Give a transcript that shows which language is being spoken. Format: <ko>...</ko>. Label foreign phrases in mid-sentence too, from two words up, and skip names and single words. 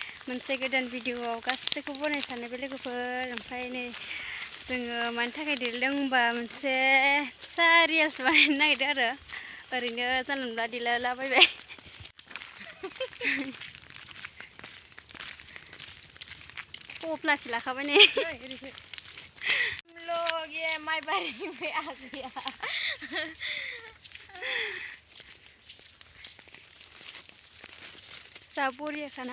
<brx>मोनसे गोदान भिडिअआव गासैखौबो बनायनो सानोबो लोगोफोर ओमफ्राय नै जोङो मानि थाखाय देलायदों होनबा मोनसे फिसा रिल्स बानायनो नागिरदों आरो ओरैनो जानला मोनला देलायलाबायबाय पप्लासो लाखाबाय नै</brx> <hi>लोग ये माय बारी में आ गया</hi> <brx>जा बरियाखाना</brx>